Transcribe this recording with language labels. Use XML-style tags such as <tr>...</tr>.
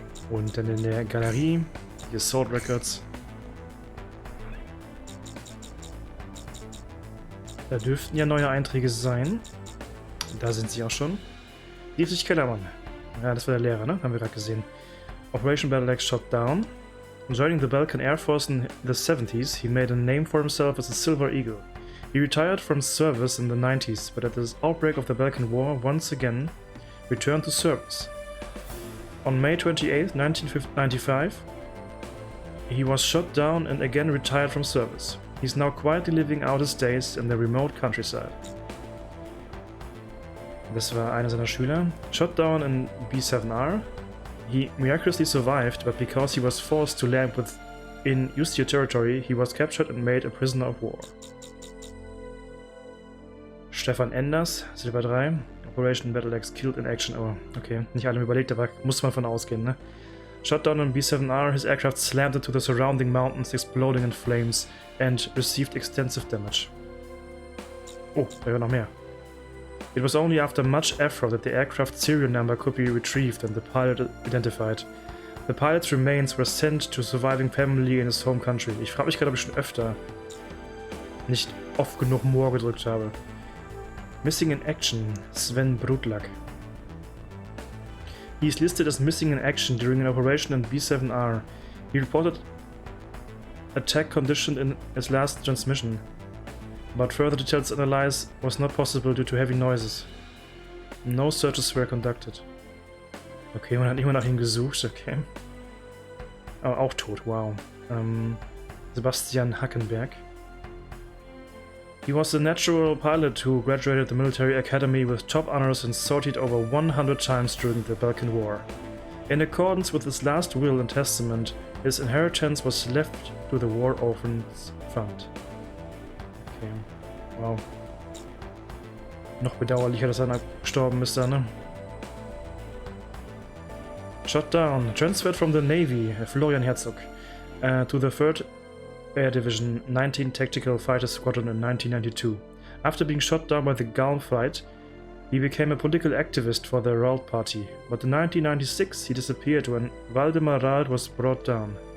<de>Und dann in der Galerie, die Assault Records. Da dürften ja neue Einträge sein. Da sind sie auch schon. Dietrich Kellermann. Ja, das war der Lehrer, ne? Haben wir gerade gesehen.</de> <en>Operation Battle Axe shot down. Joining the Belkan Air Force in the 70s, he made a name for himself as a Silver Eagle. He retired from service in the 90s, but at the outbreak of the Balkan War, once again returned to service. On May 28, 1995, he was shot down and again retired from service. He's now quietly living out his days in the remote countryside.</en> <de>Das war einer seiner Schüler.</de> <en>Shot down in B7R. He miraculously survived, but because he was forced to land within Ustio territory, he was captured and made a prisoner of war. Stefan Enders, Silber 3. Operation Battle Axe killed in action. Oh, okay.</en> <de>Nicht alle überlegt, aber muss man von ausgehen, ne?</de> <en>Shot down on B7R, his aircraft slammed into the surrounding mountains, exploding in flames, and received extensive damage.</en> <de>Oh, da war noch mehr.</de> <en>It was only after much effort that the aircraft serial number could be retrieved and the pilot identified. The pilot's remains were sent to a surviving family in his home country.</en> <de>Ich frage mich gerade, ob ich schon öfter nicht oft genug More gedrückt habe.</de> <en>Missing in action, Sven Brutlack. He is listed as missing in action during an operation in B7R. He reported attack condition in his last transmission, but further details analyze was not possible due to heavy noises. No searches were conducted.</en> <de>Okay, man hat immer nach ihm gesucht, okay. Aber auch tot, wow. Sebastian Hackenberg.</de> <en>He was a natural pilot who graduated the military academy with top honors and sortied over 100 times during the Belkan War. In accordance with his last will and testament, his inheritance was left to the War Orphans Fund. Okay, wow.</en> <de>Noch bedauerlicher, dass er gestorben ist da, ne?</de> <en>Shot down. Transferred from the Navy, Florian Herzog, to the 3rd Air Division 19 Tactical Fighter Squadron in 1992. After being shot down by the Gulf fight, he became a political activist for the Ralt Party, but in 1996 he disappeared when Waldemar Ralt was brought down.</en>